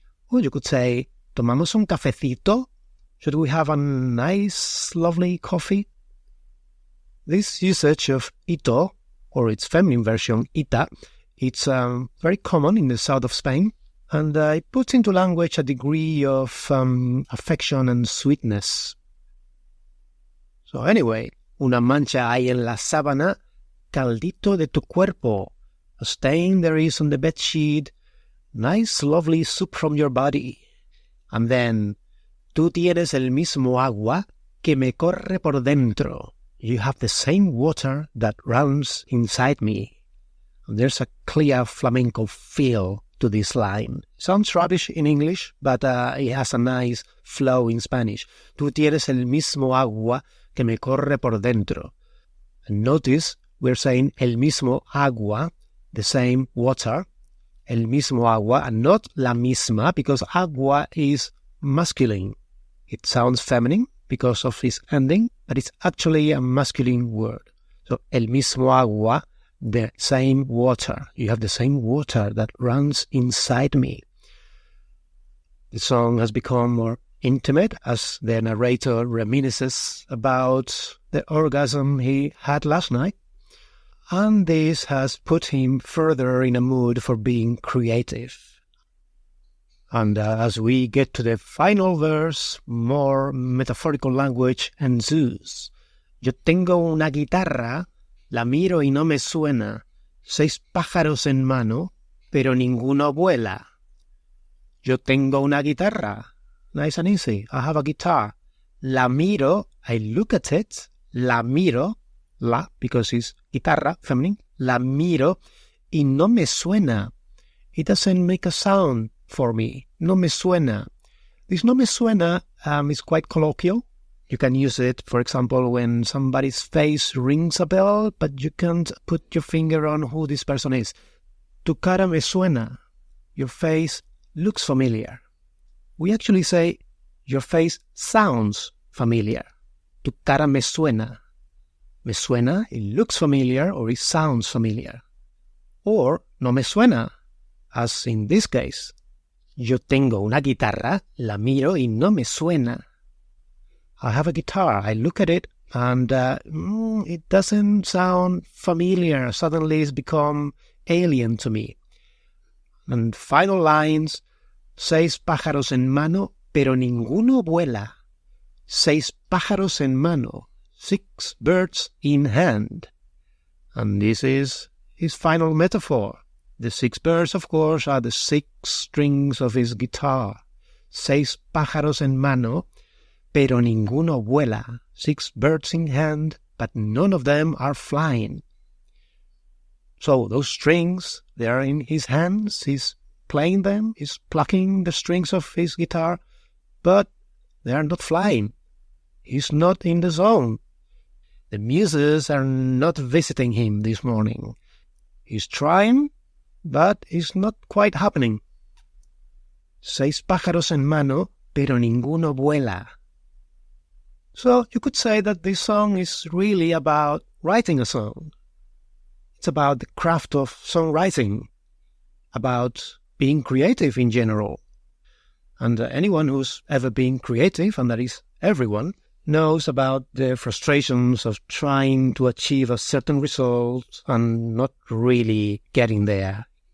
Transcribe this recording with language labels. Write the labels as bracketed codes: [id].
[en] Or you could say, [es] tomamos un cafecito, [en] should we have a nice, lovely coffee? This usage of ito, or its feminine version, ita, it's very common in the south of Spain, and it puts into language a degree of affection and sweetness. [es] So anyway, una mancha hay en la sábana, caldito de tu cuerpo. [en] A stain there is on the bedsheet, nice lovely soup from your body. And then, [es] tú tienes el mismo agua que me corre por dentro. [en] You have the same water that runs inside me. And there's a clear flamenco feel to this line. Sounds rubbish in English, but it has a nice flow in Spanish. [es] Tú tienes el mismo agua que me corre por dentro. [en] And notice we're saying el mismo agua, the same water, el mismo agua, and not la misma, because agua is masculine. It sounds feminine because of its ending, but it's actually a masculine word. So, el mismo agua, the same water. You have the same water that runs inside me. The song has become more intimate as the narrator reminisces about the orgasm he had last night. And this has put him further in a mood for being creative. And as we get to the final verse, more metaphorical language ensues. [es] Yo tengo una guitarra, la miro y no me suena. 6 pájaros en mano, pero ninguno vuela. Yo tengo una guitarra. [en] Nice and easy. I have a guitar. [es] La miro, [en] I look at it. [es] La miro, [en] la, because it's guitarra, feminine. [es] La miro, y no me suena. [en] It doesn't make a sound for me. [es] No me suena. [en] This [es] no me suena [en] is quite colloquial. You can use it, for example, when somebody's face rings a bell, but you can't put your finger on who this person is. [es] Tu cara me suena. [en] Your face looks familiar. We actually say, your face sounds familiar. [es] Tu cara me suena. Me suena, [en] it looks familiar, or it sounds familiar. Or, [es] no me suena, [en] as in this case. [es] Yo tengo una guitarra, la miro y no me suena. [en] I have a guitar, I look at it, and it doesn't sound familiar. Suddenly it's become alien to me. And final lines, [es] 6 pájaros en mano, pero ninguno vuela. 6 pájaros en mano, [en] 6 birds in hand. And this is his final metaphor. The 6 birds, of course, are the 6 strings of his guitar. 6 pájaros en mano, pero ninguno vuela. 6 birds in hand, but none of them are flying. So those strings, they are in his hands, he's playing them, he's plucking the strings of his guitar, but they are not flying. He's not in the zone. The muses are not visiting him this morning. He's trying, but it's not quite happening. [es] 6 pájaros en mano, pero ninguno vuela. [en] So you could say that this song is really about writing a song. It's about the craft of songwriting, about being creative in general. And anyone who's ever been creative, and that is everyone, knows about the frustrations of trying to achieve a certain result and not really getting there.